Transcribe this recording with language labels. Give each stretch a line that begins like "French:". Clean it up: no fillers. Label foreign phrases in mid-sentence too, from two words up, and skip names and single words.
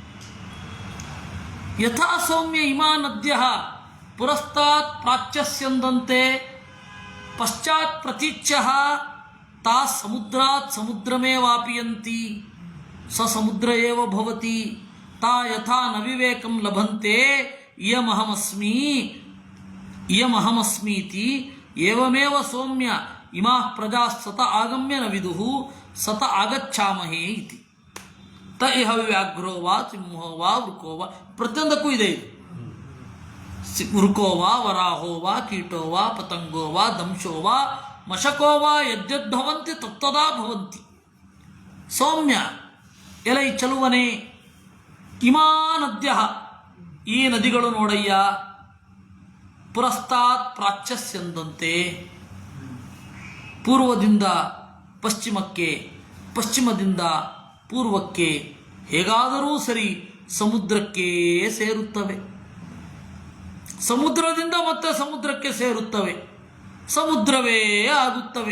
Sanskrit: ಯಥಾ ಸೌಮ್ಯ ಇಮಾ ನದ್ಯ ಪುರಸ್ತಾತ್ ಪ್ರಾಚ್ಯಸ್ಯಂದಂತೆ ಪಶ್ಚಾತ್ ಪ್ರತೀಚ್ಯ ತಾ ಸಮುದ್ರಾತ್ ಸಮುದ್ರಮೇ ವಾಪಿಯಂತಿ ಸ ಸಮುದ್ರ ಏವ ಭವತಿ ತಾ ಯಥಾ ನ ವಿವೇಕಂ ಲಭಂತೆ ಇಯಮಹಮಸ್ಮೀತಿ ಏವಮೇವ ಸೌಮ್ಯ ಇಮಾ ಪ್ರಜಾ ಸತ ಆಗಮ್ಯ ನ ವಿದುಃ ಸತ ಆಗಚ್ಛಾಮಹೇ ಇತಿ. ತ ಇಹ ವ್ಯಾಘ್ರೋ ವಾ ಸಿಂಹೋ ವಾ ವೃಕೋ ವಾ,
Kannada: ಪ್ರತಿಯೊಂದಕ್ಕೂ ಇದೆ ಇದು.
Sanskrit: ವೃಕೋ ವಾ ವರಾಹೋ ವಾ ಕೀಟೋ ವಾ ಪತಂಗೋ ವಾ ದಂಶೋ ವಾ ಮಶಕೋ ವಾ ಯದ್ಯದ್ಭವಂತಿ ತತ್ತದಾ ಭವಂತಿ.
Kannada: ಸೌಮ್ಯ ಎಲೈ ಚಲುವನೆ,
Sanskrit: ಇಮಾ ನದ್ಯ
Kannada: ಈ ನದಿಗಳು ನೋಡಯ್ಯ,
Sanskrit: ಪುರಸ್ತಾತ್ ಪ್ರಾಚ್ಯಸ್ಯಂದಂತೆ
Kannada: ಪೂರ್ವದಿಂದ ಪಶ್ಚಿಮಕ್ಕೆ, ಪಶ್ಚಿಮದಿಂದ ಪೂರ್ವಕ್ಕೆ ಹೇಗಾದರೂ ಸರಿ ಸಮುದ್ರಕ್ಕೆ ಸೇರುತ್ತವೆ, ಸಮುದ್ರದಿಂದ ಮತ್ತೆ ಸಮುದ್ರಕ್ಕೆ ಸೇರುತ್ತವೆ, ಸಮುದ್ರವೇ ಆಗುತ್ತವೆ.